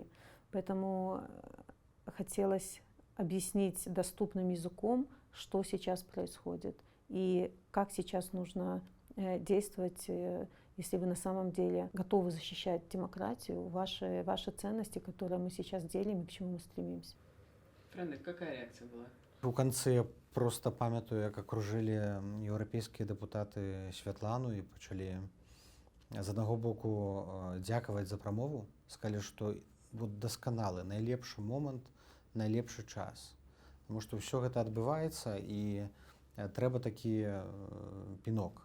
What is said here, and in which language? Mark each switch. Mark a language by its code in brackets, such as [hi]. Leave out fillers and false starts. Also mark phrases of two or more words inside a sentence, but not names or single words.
[ru] Поэтому хотелось объяснить доступным языком, что сейчас происходит и как сейчас нужно действовать, если вы на самом деле готовы защищать демократию, ваши ценности, которые мы сейчас делим и к чему мы стремимся. Фрэнк, какая реакция была? [be] У канцы я просто памятаю, як акружылі еўрапейскія дэпутаты Святлану і пачалі з аднаго боку дзякаваць за прамову, сказалі, што вот дасканалы, найлепшы момант, найлепшы час. Таму што ўсё гэта адбываецца і трэба такі пінок.